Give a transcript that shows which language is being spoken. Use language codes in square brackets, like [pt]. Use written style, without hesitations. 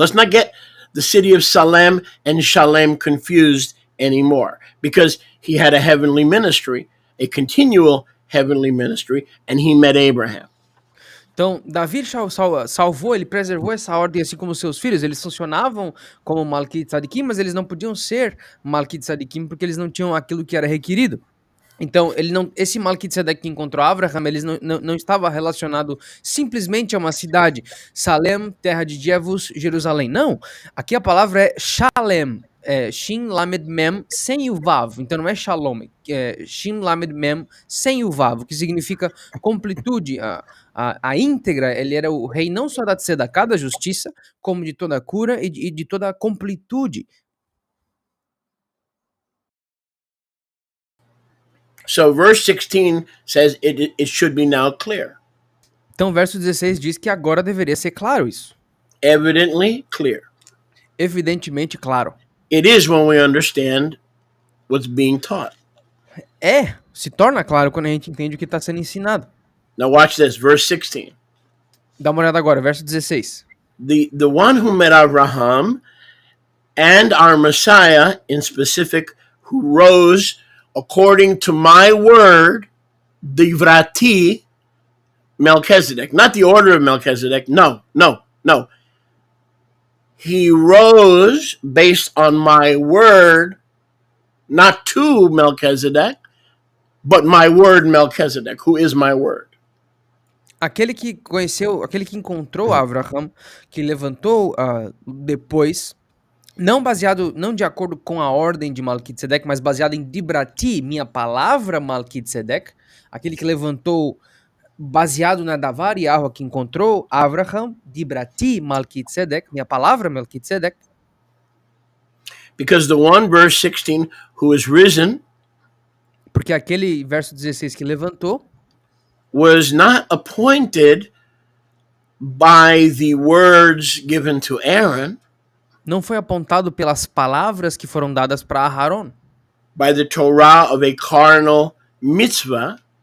[en] Let's not get the city of Salem and Shalem confused anymore, because he had a heavenly ministry, a continual heavenly ministry, and he met Abraham. [pt] Então, Davi salvou, ele preservou essa ordem, assim como seus filhos. Eles funcionavam como Melquisedequim, mas eles não podiam ser Melquisedequim porque eles não tinham aquilo que era requerido. Então, esse Melquisedeque que encontrou Abraham, ele não estava relacionado simplesmente a uma cidade, Salem, terra de Jebus, Jerusalém. Não, aqui a palavra é Shalem, Shin Lamed Mem, sem o Vav. Então não é Shalom, é Shin Lamed Mem, sem o Vav, que significa completude, a íntegra. Ele era o rei não só da tzedakah, da justiça, como de toda a cura e de toda a completude. [en] So verse 16 says it should be now clear. [pt] Então, verso 16 diz que agora deveria ser claro isso. [en] Evidently clear. [pt] Evidentemente claro. [en] It is when we understand what's being taught. [pt] Se torna claro quando a gente entende o que está sendo ensinado. [en] Now watch this, verse 16. [pt] Dá uma olhada agora, verso 16. [en] The one who met Abraham and our Messiah in specific, who rose according to my word, Divrati, Melchizedek. Not the order of Melchizedek. No. He rose based on my word, not to Melchizedek, but my word Melchizedek, who is my word. [pt] Aquele que encontrou Abraham, que levantou depois, não de acordo com a ordem de Melquisedeque, mas baseado em Dibrati, minha palavra Melquisedeque, aquele que levantou baseado na Davar Yahuwah que encontrou Abraham, Dibrati Melquisedeque, minha palavra Melquisedeque. [en] Because the one, verse 16, who is risen, [pt] porque aquele verso 16 que levantou, [en] was not appointed by the words given to Aaron, [pt] não foi apontado pelas palavras que foram dadas para Aaron, [en] by the Torah of a carnal mitzvah,